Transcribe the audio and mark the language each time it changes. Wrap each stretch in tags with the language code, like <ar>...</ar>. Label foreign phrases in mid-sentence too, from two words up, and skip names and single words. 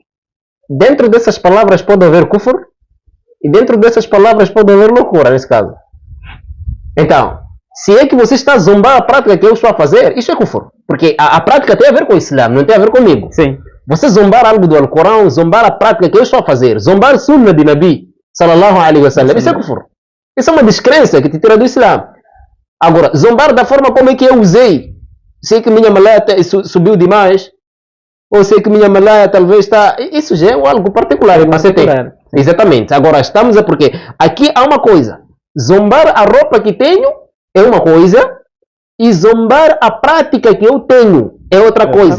<pt>Dentro dessas palavras pode haver kufr, e dentro dessas palavras pode haver loucura nesse caso. Então, se é que você está a zombar a prática que eu estou a fazer, isso é kufr. Porque a prática tem a ver com o Islã, não tem a ver comigo. Sim. Você zombar algo do Alcorão, zombar a prática que eu estou a fazer, zombar sunna de Nabi,</pt> <ar>صلى الله عليه وسلم,</ar> <pt>isso é kufr. Isso é uma descrença que te tira do Islã. Agora, zombar da forma como é que eu usei, sei que minha malaya subiu demais, ou sei que minha malaya talvez está... Isso já é algo particular, mas você tem. Exatamente. Agora, estamos a porque aqui há uma coisa. Zombar a roupa que tenho é uma coisa, e zombar a prática que eu tenho é outra coisa.</pt>